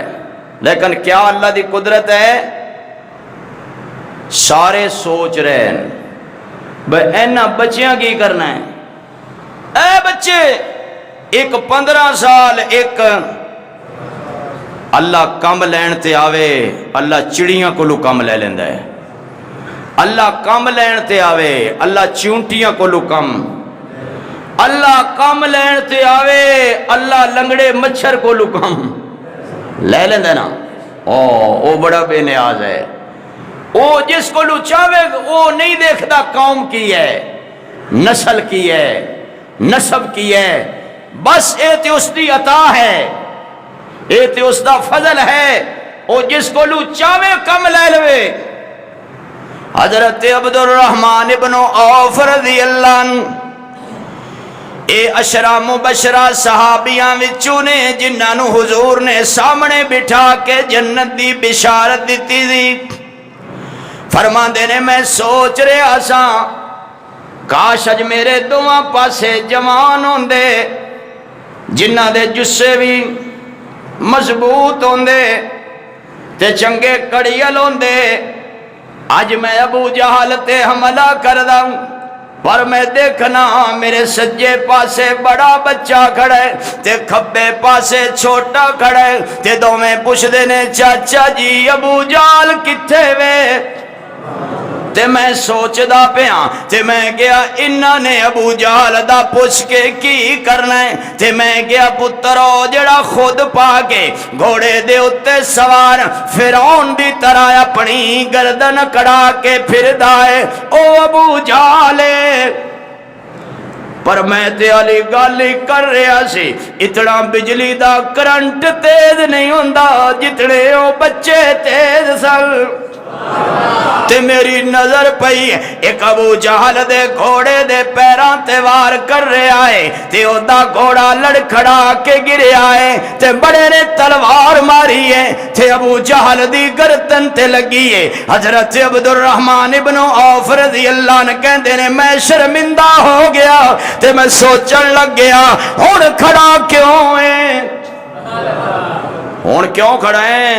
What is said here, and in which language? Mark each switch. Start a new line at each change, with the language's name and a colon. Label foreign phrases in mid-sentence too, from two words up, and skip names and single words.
Punjabi: لیکن کیا اللہ دی قدرت ہے، سارے سوچ رہے ہیں بھئی اینا بچیاں کی کرنا ہے۔ اے بچے ایک 15 سال ایک اللہ کم لین تے آوے، اللہ چڑیاں کو لو کم لے لیندہ ہے، اللہ کم لین تے آوے، اللہ چونٹیاں کو لو کم، اللہ کم لین تے آوے، اللہ لنگڑے مچھر کو لو کم لے لیندے نا۔ او بڑا بے نیاز ہے، او جس کو لو چاہے
Urdu: وہ نہیں دیکھتا قوم کی ہے، نسل کی ہے، نسب کی
Punjabi: ہے، بس اے تے اس دی عطا ہے، اے تے اس دا فضل ہے۔ او جس کو لو چاہے کم لے لوے، حضرت عبد الرحمن ابن عوف
Arabic: رضی اللہ عنہ
Punjabi: اے اشرا مبشرہ صحابیاں وچوں نے جنہاں نو حضور نے سامنے بٹھا کے جنت دی بشارت دیتی تھی۔ فرماندے نے میں سوچ رہا سا کاش اج میرے دوواں پاسے جوان ہوندے جنہاں دے جسے بھی مضبوط ہوندے تے چنگے کڑیل ہوندے، اج میں ابو جہل تے حملہ کرداں، پر میں دیکھنا میرے سجے پاسے بڑا بچہ کھڑا ہے تے کھبے پاسے چھوٹا کھڑا ہے تے دوویں پوچھدے نے چاچا جی ابو جہل کتھے وے؟ تے میں سوچدا پیاں تے میں گیا انہاں نے ابو جہل دا پوچھ کے کی کرنا ہے تے میں گیا پترو جڑا خود پا کے گھوڑے دے اتے سوار فرعون دی طرح اپنی گردن کڑا کے پھردا ہے او ابو جہل، پر میں تے علی گالی کر رہا سی اتنا بجلی دا کرنٹ تیز نہیں ہوندا جتنے او بچے تیز سن۔ تے میری نظر پئی ایک ابو جہل دے گھوڑے دے پیراں تے وار کر رہا ہے تے او دا گھوڑا لڑکھڑا کے گریا ہے تے بڑے نے تلوار ماری ہے تے ابو جہل دی گردن تے لگی ہے۔ حضرت عبد الرحمن ابن عوف
Arabic: رضی اللہ عنہ
Punjabi: کہندے نے میں شرمندہ ہو گیا تے میں سوچن لگ گیا ہن کھڑا کیوں ہے، ہن کیوں کھڑا ہے؟